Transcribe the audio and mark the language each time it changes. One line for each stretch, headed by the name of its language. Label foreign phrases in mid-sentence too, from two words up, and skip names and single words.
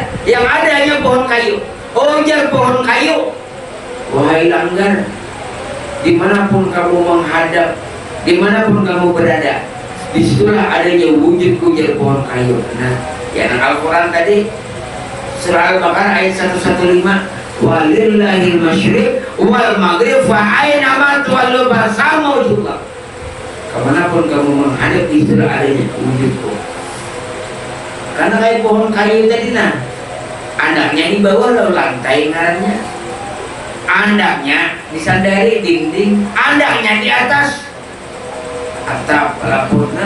Banjar: Yang ada hanya pohon kayu. Ujar pohon kayu, wahai langgar, dimanapun kamu menghadap, dimanapun kamu berada, disitulah adanya wujud ujar pohon kayu. Nah, Ya, Al-Quran tadi surah Al-Baqarah ayat 115,
Arabic: ولله المشرق والمغرب فأينما تولوا فثم وجه الله.
Banjar: Kemanapun kamu menghadap di situ adanya wujudku. Karena kayak pohon kayu tadi nah, andaknya di bawah lalu lantai ngarannya, andaknya disandari dinding, andaknya di atas atap lapornya.